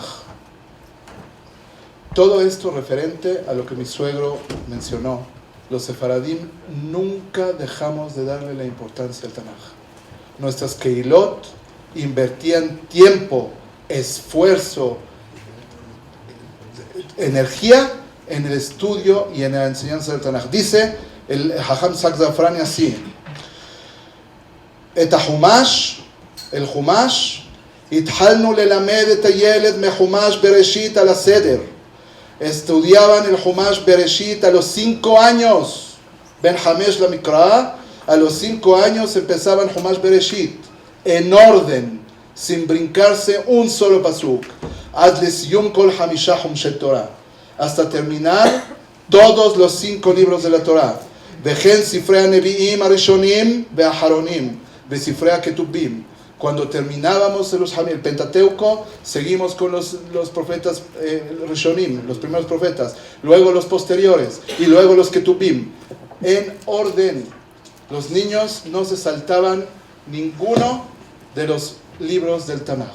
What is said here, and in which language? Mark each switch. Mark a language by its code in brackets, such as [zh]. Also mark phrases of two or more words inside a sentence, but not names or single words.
[es] Todo esto referente a lo que mi suegro mencionó, los sefaradim nunca dejamos de darle la importancia al Tanaj. Nuestras keilot invertían tiempo, esfuerzo, energía en el estudio y en la enseñanza del Tanaj. Dice el Hajam Sak Zafrani así: [he] את החומש, el חומש, התחלנו ללמד את הילד מחומש בראשית על הסדר. [es] Estudiaban el Humash Bereshit a los 5 años. [he] בן חמש למקרא, [es] a los 5 años empezaban Humash Bereshit, en orden, sin brincarse un solo pasuk. [he] עד לסיום כל חמשה חומשי תורה, [es] hasta terminar todos los 5 libros de la Torah. [he] וכן ספרי הנביאים הראשונים והאחרונים, וספרי הכתובים. [es] Cuando terminábamos el Pentateuco, seguimos con los profetas Rishonim, los primeros profetas, luego los posteriores, y luego los Ketubim, en orden. Los niños no se saltaban ninguno de los libros del Tanaj.